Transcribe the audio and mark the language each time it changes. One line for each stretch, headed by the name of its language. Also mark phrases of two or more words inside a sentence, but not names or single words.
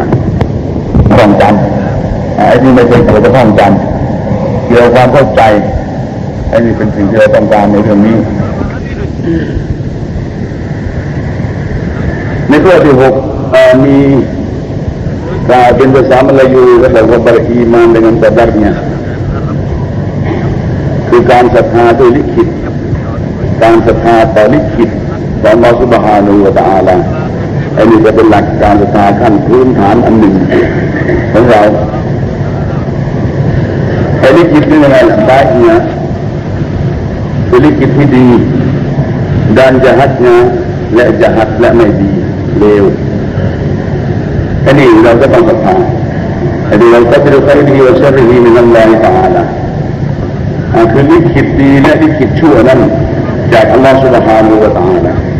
Thai: ความจำไอ้นี่ไม่เป็นตัวความจำเกี่ยวกับความเข้าใจไอ้นี่เป็นสิ่งที่เราต้องการในเรื่องนี้ ในข้อที่6มีเป็นภาษามลายูก็บอกว่า
Malay: beriman dengan qadarnya
Thai: คือการศรัทธาด้วยลิขิตการศรัทธาต่อลิขิตของอัลเลาะห์ซุบฮานะฮูวะตะอาลาอันนี้จะเป็นหลักการศรัทธาขั้นพื้นฐานอันหนึ่งของเรา ไอ้ลิขิตนี่ยังไงbaiknyaคือลิขิตที่ดี
Malay: dan jahatnya
Thai: และjahatและไม่ดีเลวอันนี้เราก็ต้องศรัทธาอันนี้เราก็จะดูใครดีว่า
Arabic: شره من الله تعالى
Thai: คือลิขิตดีและลิขิตชั่วนั้นจากอัลลอฮฺ سبحانه และ تعالى